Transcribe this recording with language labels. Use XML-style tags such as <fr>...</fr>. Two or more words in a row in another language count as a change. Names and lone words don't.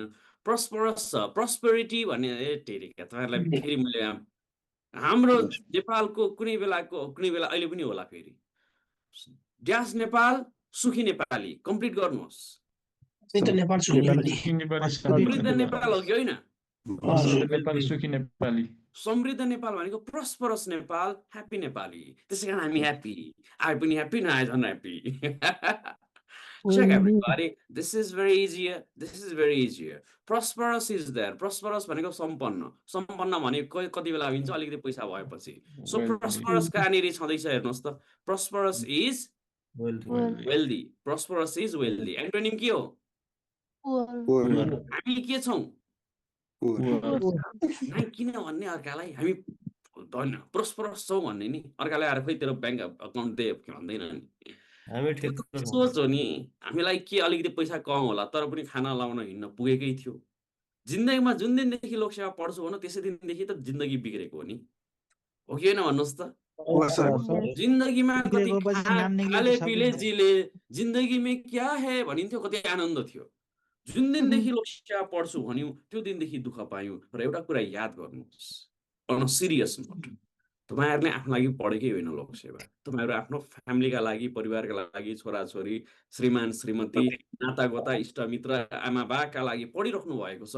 <ne>प्रस्परस छ, प्रस्पेरिटी भन्ने टेरिका तपाईहरुलाई फेरि मैले हाम्रो नेपालको कुनै बेला अहिले पनि होला फेरि ड्यास नेपाल सुखी नेपाली कम्प्लिट गर्नुहोस्। समृद्ध नेपाल सुखी नेपाली, समृद्ध नेपाल हो कि होइन? सुखी नेपाली। समृद्ध नेपाल भनेको प्रस्परस नेपाल, ह्याप्पी नेपाली। त्यसैकारण हामी ह्याप्पी, आए पनि ह्याप्पी नआए झन् ह्याप्पी।</ne> <en>Check everybody. This is very easier. This is very easier. Prosperous is there.</en> <ne>Prosperous भनेको सम्पन्न। सम्पन्न भनेको कति बेला हुन्छ? अलिकति पैसा भएपछि।</ne> <en>So prosperous</en> <ne>कहाँनिर छँदैछ हेर्नुहोस् त।</ne> <en>Prosperous is wealthy. Prosperous is wealthy.</en> <ne>एन्टोनिम के हो? हामी के छौं? किन भन्ने अर्कालाई हामी प्रोस्परस छौं भन्ने नि, अर्कालाई आएर खोइ तेरो</ne> <en>bank account</en> <ne>दे भन्दैन नि। सोच हो नि, हामीलाई के अलिकति पैसा कम होला तर पनि खाना लाउन हिँड्न पुगेकै थियो। जिन्दगीमा जुन दिनदेखि लोकसेवा पढ्छु भन त्यसै दिनदेखि त जिन्दगी बिग्रेको हो नि, हो कि होइन भन्नुहोस् त? जिन्दगीमा कति खाले पिले जिले,</ne> <hi>जिन्दगी में क्या है</hi> <ne>भनिन्थ्यो, कति आनन्द थियो। जुन दिनदेखि लोकसेवा पढ्छु भन्यौ त्यो दिनदेखि दुःख पायौ। र एउटा कुरा याद गर्नुहोस्,</ne> <en>on serious note,</en> <ne>तपाईहरुले आफ्नो लागि पढेकै होइन लोकसेवा, तपाईहरु आफ्नो फ्यामिलीका लागि, परिवारका लागि, छोराछोरी, श्रीमान श्रीमती, नातागोता, इष्टमित्र, आमा बाका लागि पढिराख्नु भएको छ।</ne>